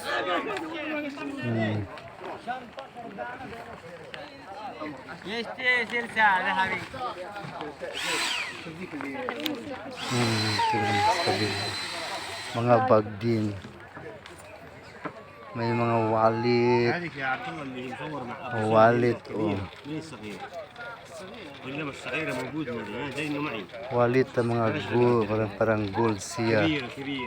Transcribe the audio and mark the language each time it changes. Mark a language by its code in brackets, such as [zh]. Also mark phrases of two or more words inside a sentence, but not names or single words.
[tl] Mga bag din. May mga wallet. Wallet, oh. [ar] ولا بس صغيرة موجودة زي إنه معي [tl] Walit ang mga gold, parang gold siya. [ar] كبير كبير